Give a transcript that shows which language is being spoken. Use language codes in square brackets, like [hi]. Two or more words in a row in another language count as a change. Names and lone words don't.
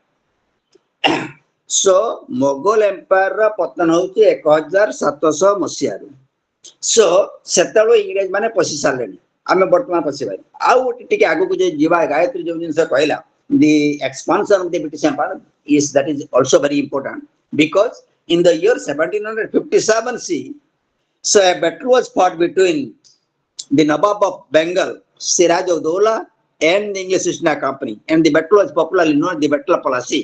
[or] So Mughal Empire ର ପତନ ହଉଛି 1700 ମସିହାରୁ। So ସେତେବେଳେ ଇଂରେଜ ମାନେ ପଶି ସାରିଲେଣି, ଆମେ ବର୍ତ୍ତମାନ ପଶିବା। ଆଉ ଗୋଟେ ଟିକେ ଆଗକୁ ଯେ ଯିବା, ଗାୟତ୍ରୀ ଯୋଉ ଜିନିଷ କହିଲା, [en] the expansion of the British Empire is also very important, because in the year 1757 C, so a battle was fought between the Nawab of Bengal, Siraj-ud-Dowlah, and the English East India Company, and the battle was popularly known as the Battle of Plassey.